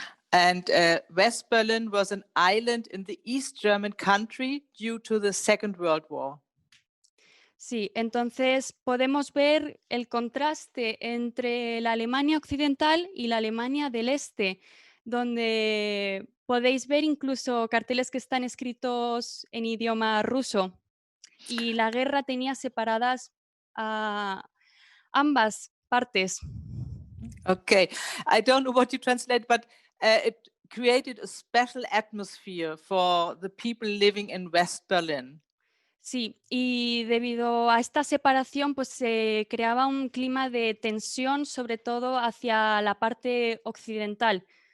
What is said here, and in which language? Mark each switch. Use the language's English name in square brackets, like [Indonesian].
[English] And West Berlin was an island in the East German country due to the Second World War. [Spanish] Sí, entonces podemos ver el contraste entre la Alemania occidental y la Alemania del este, donde podéis ver incluso carteles que están escritos en idioma ruso. Y la guerra tenía separadas a ambas partes. [English] Okay, I don't know what you translate, but it created a special atmosphere for the people living in West Berlin. [Spanish] Sí, y debido a esta separación, pues se creaba un clima de tensión, sobre todo hacia la parte occidental.